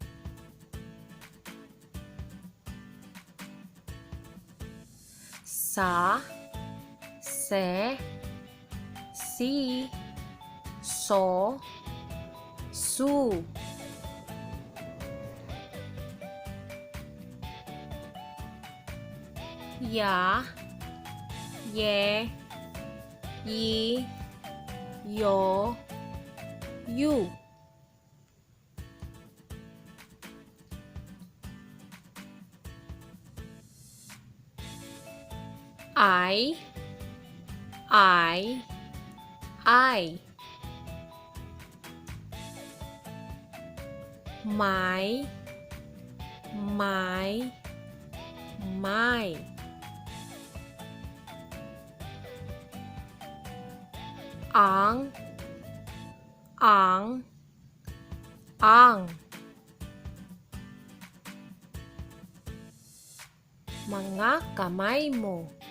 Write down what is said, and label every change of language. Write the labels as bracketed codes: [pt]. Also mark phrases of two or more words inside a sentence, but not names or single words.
[tl] Sa, se, si, so, su. ya, ye, yi, yo, yu. I, I. My, my. Ang, ang. Mga kamay mo.